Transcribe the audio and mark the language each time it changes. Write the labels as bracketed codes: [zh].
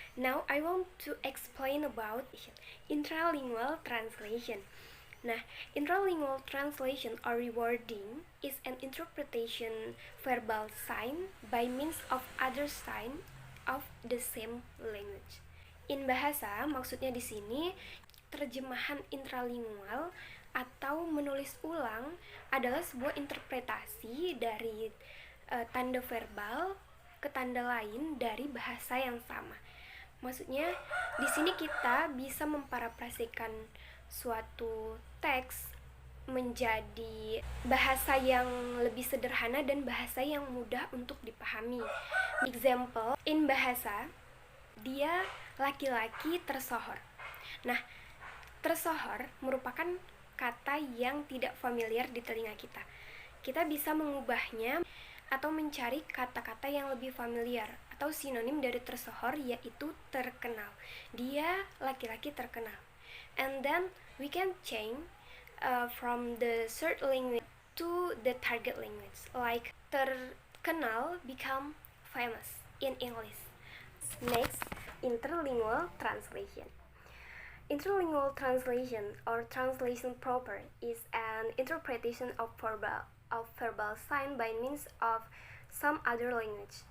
[en] Now I want to explain about intralingual translation. Nah, intralingual translation or rewording is an interpretation verbal sign by means of other sign of the same language. [id] In bahasa, maksudnya di sini terjemahan intralingual atau menulis ulang adalah sebuah interpretasi dari tanda verbal ke tanda lain dari bahasa yang sama. Maksudnya di sini kita bisa memparafrasekan suatu teks menjadi bahasa yang lebih sederhana dan bahasa yang mudah untuk dipahami. [en] Example, in bahasa, [id] dia laki-laki tersohor. Nah, tersohor merupakan kata yang tidak familiar di telinga kita. Kita bisa mengubahnya atau mencari kata-kata yang lebih familiar atau sinonim dari tersohor, yaitu terkenal. Dia laki-laki terkenal. [en] And then we can change from the third language to the target language. Like terkenal become famous in English. Next, interlingual translation. Interlingual translation or translation proper is an interpretation of verbal sign by means of some other language.